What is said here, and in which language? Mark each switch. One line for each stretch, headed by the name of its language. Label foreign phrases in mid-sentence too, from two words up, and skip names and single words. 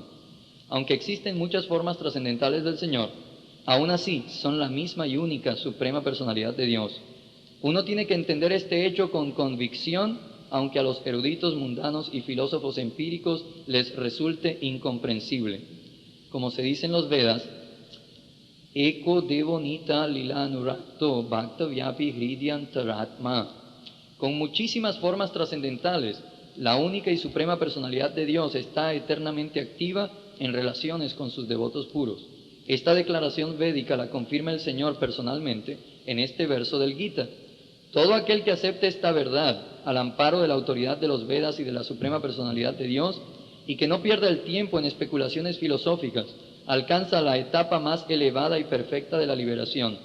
Spanish: Aunque existen muchas formas trascendentales del Señor, aún así son la misma y única suprema personalidad de Dios. Uno tiene que entender este hecho con convicción, aunque a los eruditos mundanos y filósofos empíricos les resulte incomprensible. Como se dice en los Vedas,
Sanskrit: एको देवोनित लीलानुरतो भक्त व्यापी हृद्यन्तरात्मा.
Spanish: Con muchísimas formas trascendentales, la única y suprema personalidad de Dios está eternamente activa en relaciones con sus devotos puros. Esta declaración védica la confirma el Señor personalmente en este verso del Gita. Todo aquel que acepte esta verdad al amparo de la autoridad de los Vedas y de la suprema personalidad de Dios, y que no pierda el tiempo en especulaciones filosóficas, alcanza la etapa más elevada y perfecta de la liberación.